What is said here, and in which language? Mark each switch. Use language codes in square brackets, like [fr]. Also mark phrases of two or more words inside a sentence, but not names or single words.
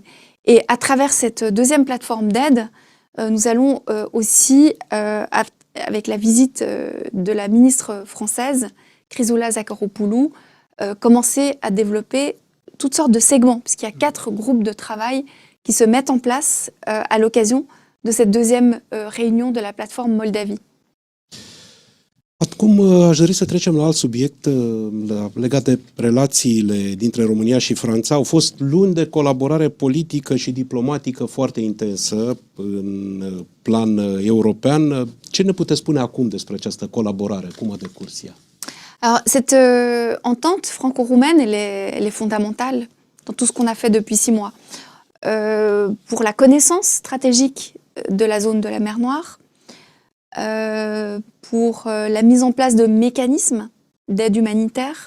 [fr] Et à travers cette deuxième plateforme d'aide, nous allons aussi, avec la visite de la ministre française, Chrysoula Zacharopoulou, commencer à développer toutes sortes de segments, puisqu'il y a 4 groupes de travail qui se mettent en place à l'occasion de cette deuxième réunion de la plateforme Moldavie. [ro] Acum aș dori să trecem la alt subiect legat de relațiile dintre România și Franța. Au fost luni de colaborare politică și diplomatică foarte intensă în plan european. Ce ne puteți spune acum despre această colaborare? Cum a decurs ea? [fr] Alors, cette entente franco-roumaine, elle est fondamentale dans tout ce qu'on a fait depuis 6 mois. Pour la connaissance stratégique de la zone de la mer Noire, pour la mise en place de mécanismes d'aide humanitaire.